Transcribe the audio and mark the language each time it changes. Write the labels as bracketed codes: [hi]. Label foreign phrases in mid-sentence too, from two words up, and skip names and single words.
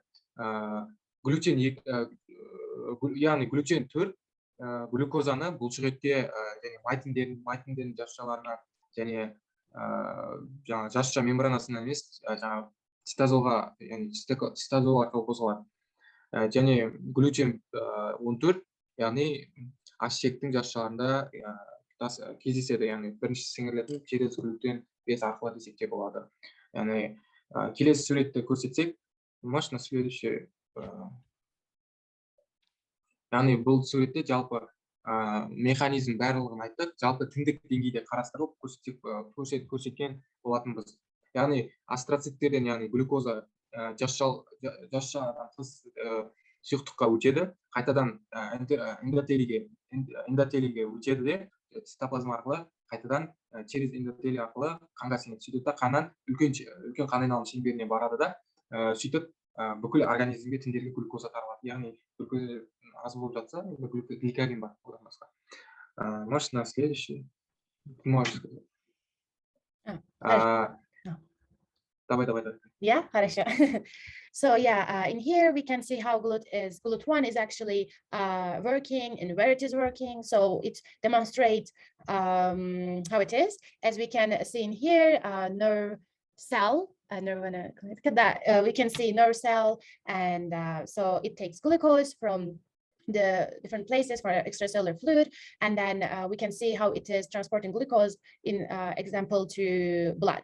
[kk] Глютен 2, яғни глютен 4 глюкозаны бұлшықетке және майтіндердің жасушаларына және жаңағы жасуша мембранасына емес, жаңағы цитозолға, яғни цитозол арқылы қозғалады. Және глютен 14, яғни аш-ішектің жасушаларында кездеседі, яғни бірінші сіңірілетін через глютен 5 арқылы десек те болады. Яғни келесі суретті көрсетсек, [ru] можно следующий. [kk] Яғни бұл суретте жалпы механизм барлығын айттық, жалпы тіндік деңгейде қарастырылып көрсеткен болатынбыз. Яғни астроциттерден, яғни глюкоза жасушадан тыс сұйықтыққа өтеді, қайтадан эндотелийге өтеді де, цитоплазма арқылы қайтадан через эндотелий арқылы қанға сіңеді. Сөйтіп та қаннан үлкен қан айналым шеңберіне барады да, сөйтіп бүкіл организмге, тіндерге глюкоза таралады. Яғни глюкоза аз болып жатса, гликоген бар, одан басқа. [ru] Можешь на следующий? Можешь сказать. Давай. Yeah, хорошо. [en] So yeah, in here we can see how GLUT1 is actually working and where it is working. So it demonstrates how it is. As we can see in here, nerve cell, we can see nerve cell, and so it takes glucose from the different places for extracellular fluid, and then we can see how it is transporting glucose in example to blood.